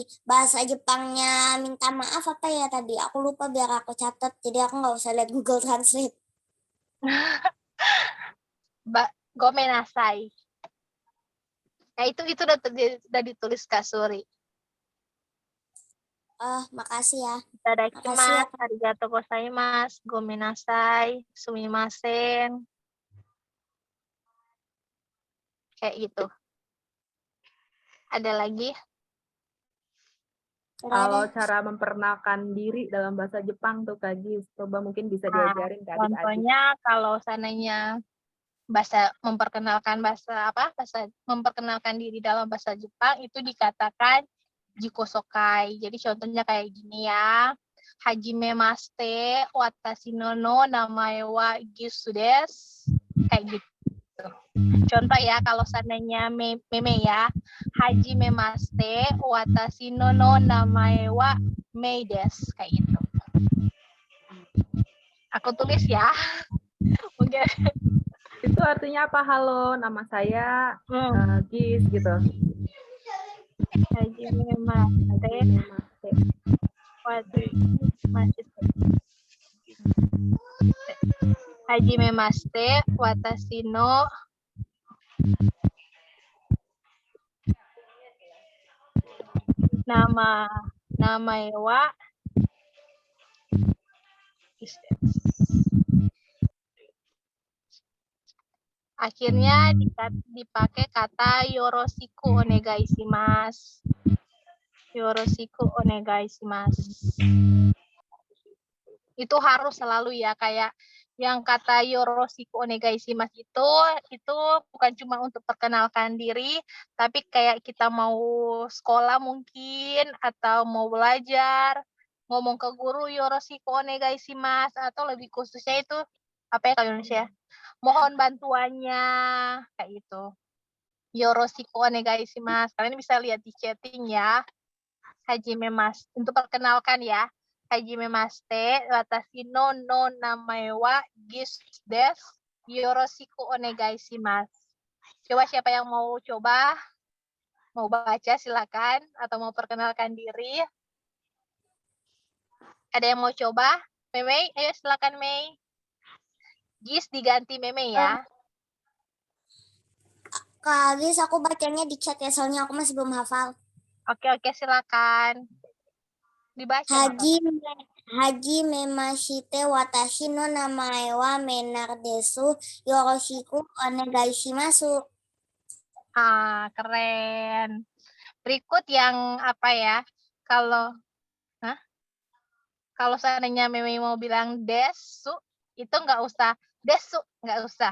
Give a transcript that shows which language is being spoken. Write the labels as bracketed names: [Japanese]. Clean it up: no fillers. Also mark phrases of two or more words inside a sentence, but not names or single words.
[Indonesian] Bahasa Jepangnya minta maaf apa ya tadi? Aku lupa biar aku catat. Jadi aku nggak usah lihat Google Translate. Gomenasai. Ya itu udah ditulis Kak Suri. Oh, makasih ya. Makasih ya. [Japanese] いただきます、ありがとうございます、ごめんなさい、すみません. [Indonesian] Kayak gitu. Ada lagi? Kalau cara memperkenalkan diri dalam bahasa Jepang tuh Kak Gis, coba mungkin bisa Nah, diajarin ke adik-adik. contohnya kalau seandainya memperkenalkan diri dalam bahasa Jepang itu dikatakan jikosokai. Jadi contohnya kayak gini ya. [Japanese] はじめまして、私の名前はGisuです. [Indonesian] Kayak gitu. Contoh ya, kalau seandainya meme ya. [Japanese] はじめまして、私の名前はMeiです. [Indonesian] Kayak gitu. Aku tulis ya. Mungkin. Itu artinya apa? Halo, nama saya Gis gitu. [Japanese] はじめまして、はじめまして、私の名前は [Indonesian] akhirnya dipakai kata [Japanese] よろしくお願いします. よろしくお願いします. [Indonesian] Itu harus selalu ya, kayak yang kata [Japanese] よろしくお願いします [Indonesian] itu bukan cuma untuk perkenalkan diri, tapi kayak kita mau sekolah mungkin atau mau belajar, ngomong ke guru [Japanese] よろしくお願いします, [Indonesian] atau lebih khususnya itu apa ya kalau Indonesia? Mohon bantuannya kayak gitu. [Japanese] よろしくお願いします. [Indonesian] Kalian bisa lihat di chatting ya. [Japanese] はじめます, [Indonesian] untuk perkenalkan ya. [Japanese] はじめまして、私の名前はGisuです. よろしくお願いします. [Indonesian] Coba siapa yang mau coba? Mau baca silakan, atau mau perkenalkan diri. Ada yang mau coba? Mei, ayo silakan Mei. Gis diganti Meme ya. Kak Gis, aku bacanya di chat ya, soalnya aku masih belum hafal. Oke, silakan. Dibaca. [Japanese] はじめまして私の名前はMenarです. よろしくお願いします. [Indonesian] Keren. Berikut yang apa ya? Kalau seandainya Meme mau bilang desu, itu nggak usah desu, nggak usah.